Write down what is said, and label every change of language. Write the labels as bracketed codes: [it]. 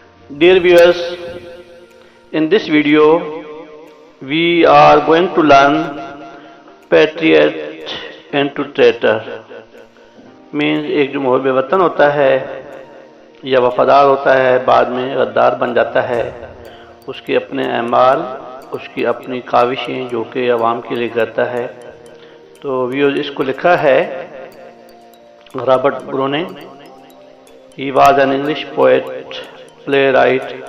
[en] Dear viewers, in this video we are going to learn patriot and to traitor. [ur] Means ایک جو محب وطن ہوتا ہے یا وفادار ہوتا ہے بعد میں غدار بن جاتا ہے، اس کے اپنے اعمال، اس کی اپنی کاوشیں جو کہ عوام کے لیے کرتا ہے. تو ویوز اس کو لکھا ہے Robert بروننگ. [en] He was an English poet, playwright.